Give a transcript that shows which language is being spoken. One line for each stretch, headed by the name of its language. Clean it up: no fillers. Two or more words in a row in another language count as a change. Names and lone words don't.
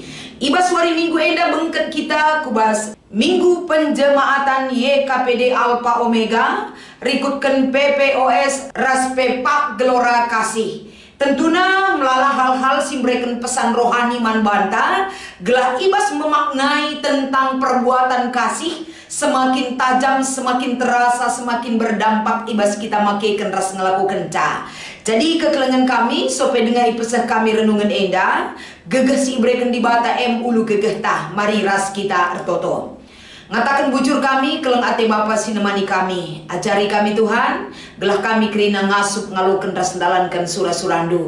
Batak Karo: Ibas hari Minggu enda bengket kita kubas Minggu penjemaatan YKPD Alpha Omega, rikutkan PPOS ras pepak gelora kasih. Tentuna melala hal-hal simbrekan pesan rohani man banta, gelah ibas
Indonesian: memaknai tentang perbuatan kasih, semakin tajam, semakin terasa, semakin berdampak
Batak Karo: ibas kita makaikan ras ngelakukan ca. Jadi kekelengan kami, sope dengar ipesah kami renungan enda, gegeh si ibreken di bata ulu gegeh tah, mari ras kita ertoto. Ngatakan bujur kami, keleng ate Bapa sinemani kami. Ajari kami Tuhan, gelah kami kerina ngasup ngalukan ras ndalankan surah-surandu.